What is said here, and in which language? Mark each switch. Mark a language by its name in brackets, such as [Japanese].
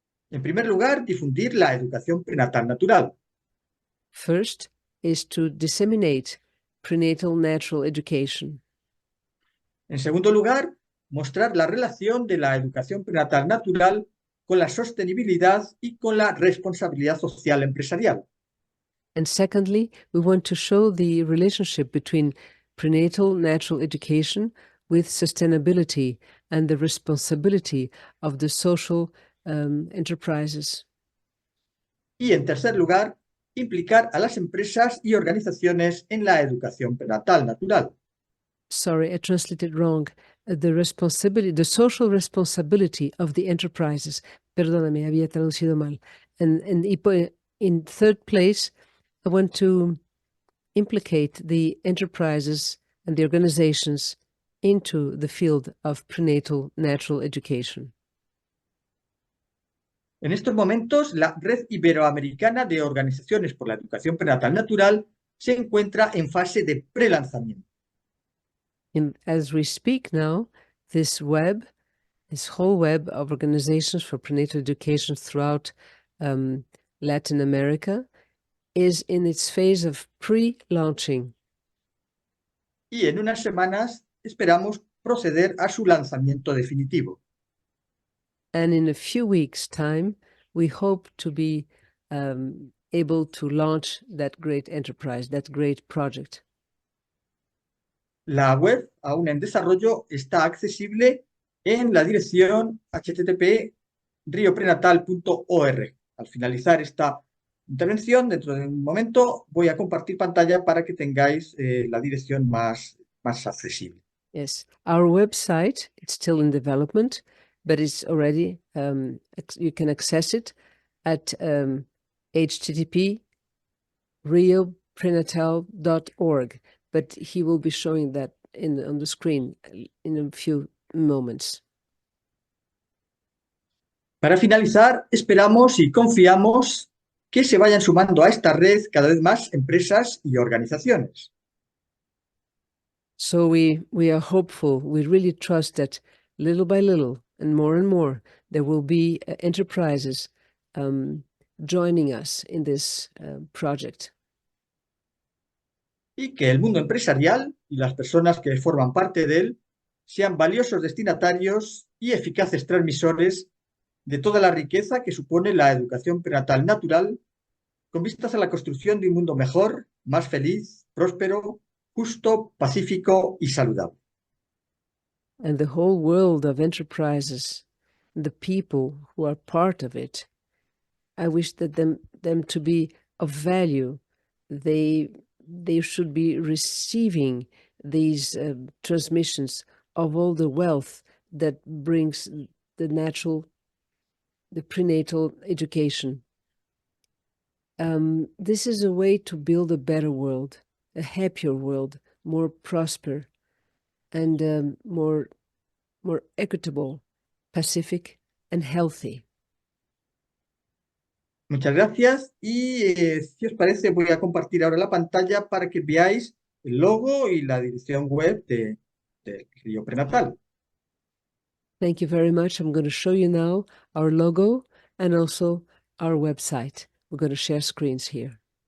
[Spanish] En primer lugar, difundir la educación prenatal natural. [English] First is to disseminate prenatal natural education. [Spanish] En segundo lugar, mostrar la relación de la educación prenatal natural con la sostenibilidad y con la responsabilidad social empresarial. [English] And secondly, we want to show the relationship between prenatal natural education with sustainability and the responsibility of the social enterprises. [Spanish] Y en tercer lugar, implicar a las empresas y organizaciones en la educación prenatal natural. [English] Sorry, I translated wrong. The social responsibility of the enterprises. [Spanish] Perdóname, había traducido mal. [English] And in third place, I want to implicate the enterprises and the organizations into the field of prenatal natural education. [Spanish] En estos momentos, la Red Iberoamericana de Organizaciones por la Educación Prenatal Natural se encuentra en fase de prelanzamiento. [English] As we speak now, this whole web of organizations for prenatal education throughout Latin America is in its phase of pre-launching. [Spanish] Y en unas semanas esperamos proceder a su lanzamiento definitivo. [English] And in a few weeks' time, we hope to be able to launch that great enterprise, that great project. [Spanish] La web, aún en desarrollo, está accesible en la dirección http://rioprenatal.org. Al finalizar esta intervención, dentro de un momento, voy a compartir pantalla para que tengáis la dirección más accesible. [English] Yes, our website, it's still in development, but it's already, you can access it at http://rioprenatal.org, but he will be showing that on the screen in a few moments. [Spanish] Para finalizar, esperamos y confiamos que se vayan sumando a esta red cada vez más empresas y organizaciones. [English] So we are hopeful, we really trust that little by little and more, there will be enterprises joining us in this project. [Spanish] Y que el mundo empresarial y las personas que forman parte de él sean valiosos destinatarios y eficaces transmisores de toda la riqueza que supone la educación prenatal natural, con vistas a la construcción de un mundo mejor, más feliz, próspero, justo, pacífico y saludable. [English] And the whole world of enterprises, the people who are part of it, I wish that them to be of value. They should be receiving these transmissions of all the wealth that brings the prenatal education. This is a way to build a better world, a happier world, more prosper, and more equitable, pacific, and healthy. [Spanish] Muchas gracias y si os parece voy a compartir ahora la pantalla para que veáis el logo y la dirección web de Río Prenatal. [English] Thank you very much. I'm going to show you now our logo and also our website. We're going to share screens here.